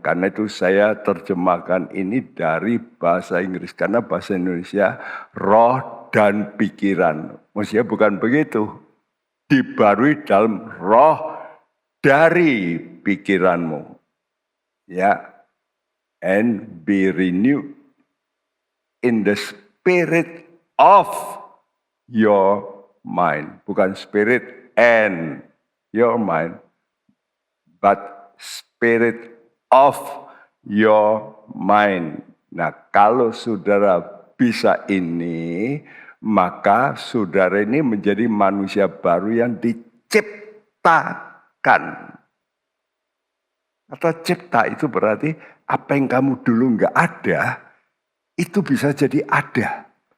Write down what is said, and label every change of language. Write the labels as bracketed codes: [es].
[id] Karena itu saya terjemahkan ini dari bahasa Inggris. Karena bahasa Indonesia roh dan pikiran. Maksudnya bukan begitu. Dibarui dalam roh dari pikiranmu. Ya. [en] And be renewed in the spirit of your mind. [id] Bukan [en] spirit and your mind, but spirit of your mind. [id] Nah, kalau saudara bisa ini, maka saudara ini menjadi manusia baru yang diciptakan. Kata cipta itu berarti apa yang kamu dulu nggak ada, itu bisa jadi ada.